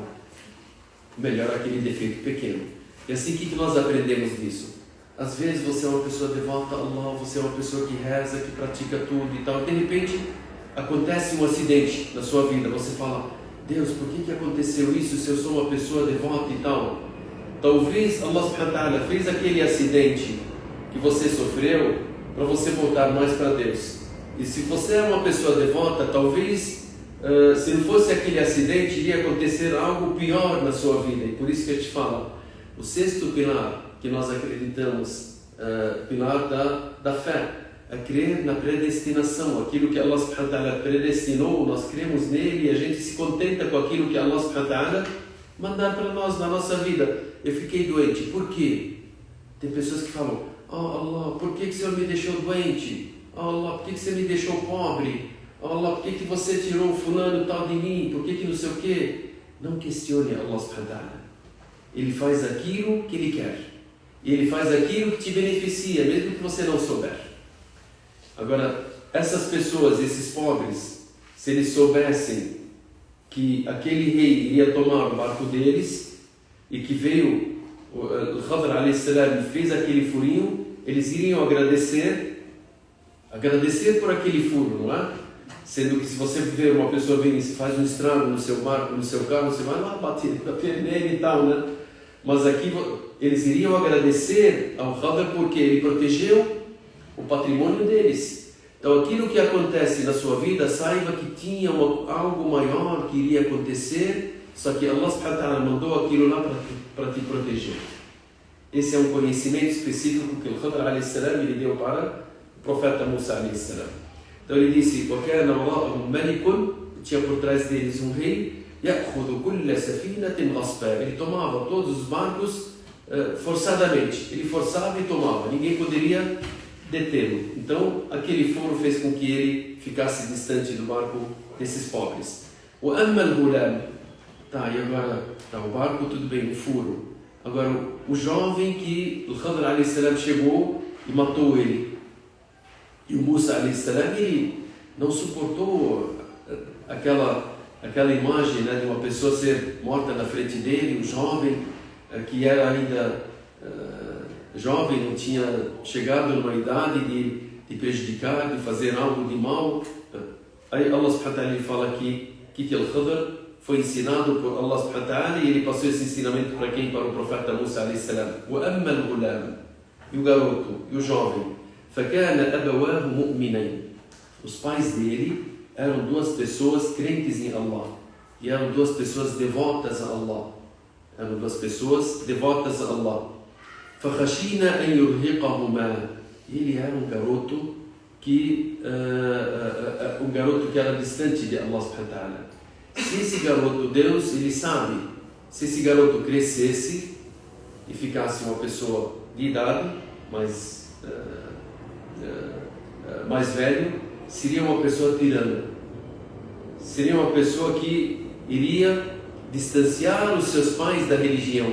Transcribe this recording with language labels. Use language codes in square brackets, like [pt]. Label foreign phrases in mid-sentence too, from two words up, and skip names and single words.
[pt] Melhor aquele defeito pequeno. E assim, o que nós aprendemos disso? Às vezes você é uma pessoa devota a Allah, você é uma pessoa que reza, que pratica tudo e tal. De repente, acontece um acidente na sua vida. Você fala, Deus, por que aconteceu isso se eu sou uma pessoa devota e tal? Talvez [ar] الله سبحانه وتعالى [pt] fez aquele acidente que você sofreu para você voltar mais para Deus. E se você é uma pessoa devota, talvez, se não fosse aquele acidente, iria acontecer algo pior na sua vida. E por isso que eu te falo, o sexto pilar que nós acreditamos, pilar da fé, é crer na predestinação. Aquilo que [ar] الله سبحانه وتعالى [pt] predestinou, nós cremos nele e a gente se contenta com aquilo que [ar] الله سبحانه وتعالى [pt] mandar para nós na nossa vida. Eu fiquei doente, por quê? Tem pessoas que falam, oh Allah, por que o Senhor me deixou doente? Oh Allah, por que você me deixou pobre? Oh Allah, por que você tirou fulano tal de mim? Por que não sei o quê? Não questione [ar] الله سبحانه وتعالى. [pt] Ele faz aquilo que Ele quer. E Ele faz aquilo que te beneficia, mesmo que você não souber. Agora, essas pessoas, esses pobres, se eles soubessem que aquele rei iria tomar o barco deles e que veio o Khadr [ar] عليه السلام [pt] fez aquele furinho, eles iriam agradecer por aquele furo, não é? Sendo que se você ver uma pessoa vir e se faz um estrago no seu barco, no seu carro, você vai lá bater nele e tal, né? Mas aqui eles iriam agradecer ao Khadr porque ele protegeu o patrimônio deles. Então aquilo que acontece na sua vida, saiba que tinha algo maior que iria acontecer, só que [ar] الله سبحانه وتعالى [pt] mandou aquilo lá para te proteger. Esse é um conhecimento específico que o Khadr [ar] عليه السلام [pt] ele deu para o profeta Musa [ar] عليه السلام. [pt] Então ele disse, tinha por trás deles um rei, ele tomava todos os barcos forçadamente, ele forçava e tomava, ninguém poderia detê-lo. Então aquele furo fez com que ele ficasse distante do barco desses pobres. [ar] وأما الغلام, [pt] tá, e agora tá, o barco tudo bem, o furo. Agora o jovem que o Khadr [ar] عليه السلام [pt] chegou e matou ele. E o Musa [ar] عليه السلام, [pt] ele não suportou aquela imagem, né, de uma pessoa ser morta na frente dele, um jovem que era ainda jovem, não tinha chegado numa idade de prejudicar, de fazer algo de mal. Aí [ar] الله سبحانه وتعالى [pt] fala aqui que o Khadr foi ensinado por [ar] الله سبحانه وتعالى [pt] e ele passou esse ensinamento para quem? Para o profeta Musa [ar] عليه السلام. وأما الغلام, [pt] e o garoto, e o jovem. [ar] فَكَانَ أَبَوَاهُ مُؤْمِنَيْنِ. [pt] Os pais dele eram duas pessoas crentes em Allah. E eram duas pessoas devotas a Allah. [ar] فَخَشِينَا أَنْ يُرْهِقَهُمَا. [pt] Ele era um garoto que era distante de [ar] الله سبحانه وتعالى. [pt] Se esse garoto, Deus, ele sabe, se esse garoto crescesse e ficasse uma pessoa de idade, mais velho, seria uma pessoa tirana. Seria uma pessoa que iria distanciar os seus pais da religião.